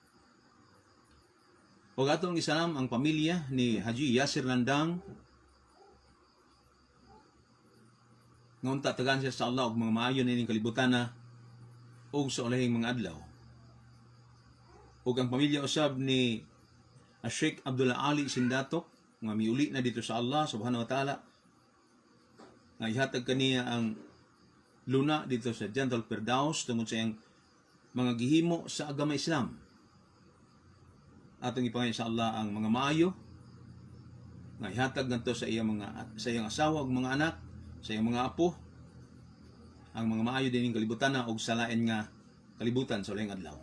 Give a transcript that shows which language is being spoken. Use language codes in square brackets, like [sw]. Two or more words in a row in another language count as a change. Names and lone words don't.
[ceb] Ug atong gisalam ang pamilya ni Haji Yasir Landang nga unta tagaan siya sa Allah ug mga maayo nining kalibutana ug sa ulahing mga adlaw. Ug ang pamilya usab ni Sheikh Abdullah Ali Sindatok nga miuli na dito sa Allah [ar] سبحانه وتعالى, [ceb] nga ihatag kaniya ang luna dito sa Jannatul Firdaus tungod sa iyang mga gihimo sa agama Islam. Atong ipangay sa Allah ang mga maayo nga ihatag ngadto sa iyang asawa ug mga anak, sa iyang mga apo, ang mga maayo dining kalibutan ug sa lain nga kalibutan sa ulayng adlaw.